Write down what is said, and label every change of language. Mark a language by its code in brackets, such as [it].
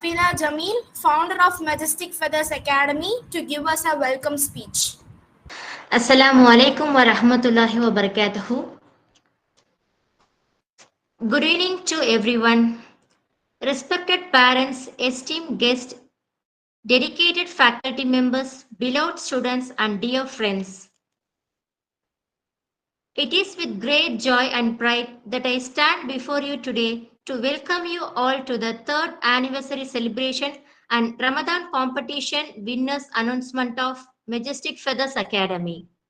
[en] Amina Jamil, founder of Majestic Feathers Academy, to give us a welcome speech. [ar] Assalamu alaikum wa rahmatullahi wa barakatuhu. [en] Good evening to everyone. Respected parents, esteemed guests, dedicated faculty members, beloved students, and dear friends. It is with great joy and pride that I stand before you today to welcome you all to the third anniversary celebration and Ramadan competition winners announcement of Majestic Feathers Academy.